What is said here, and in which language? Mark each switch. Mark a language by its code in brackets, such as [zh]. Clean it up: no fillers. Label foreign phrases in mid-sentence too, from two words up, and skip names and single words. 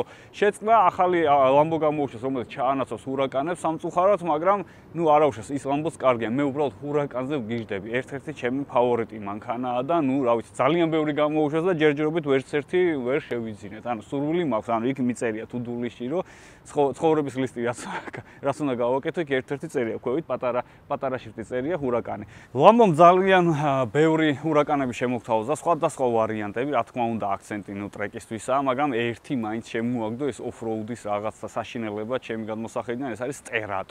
[ka] შეწყდა ახალი Lambo გამოუშვეს, რომელიც ჩაანაცვლოს ჰურაკანებს სამწუხაროდ, მაგრამ არა უშავს, ის Lambo-ს კარგია. მე უბრალოდ ჰურაკანზე ვგიждები. ერთ-ერთი ჩემი ფავორიტი მანქანაა და რა ვიცი, ძალიან ბევრი გამოუშვეს და ჯერჯერობით ვერც ერთი ვერ შევიძინეთ. სურვილი მაქვს, იქ მიწერია [en] to-do list- [ka] ში, რომ ცხოვრების ლისტი რაც უნდა გავაკეთო, იქ ერთ-ერთი წერია, ქვევით პატარა შრიფტით წერია ჰურაკანი. Lambo-მ ძალიან ბევრი ჰურაკანები შემოგთავაზა, სხვადასხვა ვარიანტები, რა თქმა უნდა, აქცენტი ტრეკისთვისაა, მაგრამ ერთი მაინც შემოაგდო ეს off-road-ის რაღაცა საშინელება ჩემი გადმოსახედიდან, ეს არის Sterato.